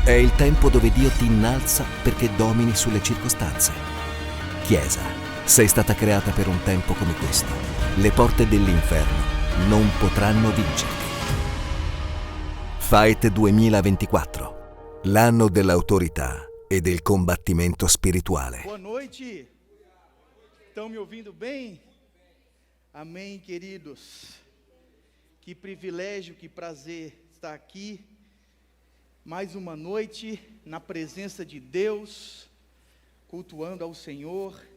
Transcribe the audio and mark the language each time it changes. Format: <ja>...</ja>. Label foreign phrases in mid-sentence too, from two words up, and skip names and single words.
<it>È il tempo dove Dio ti innalza perché domini sulle circostanze. Chiesa, sei stata creata per un tempo come questo. Le porte dell'inferno non potranno vincerti. Fight 2024, l'anno dell'autorità e del combattimento spirituale.</it> <pt>Boa noite. Estão me ouvindo bem? Amém, queridos. Que privilégio, que prazer estar aqui. Mais uma noite na presença de Deus, cultuando ao Senhor.</pt>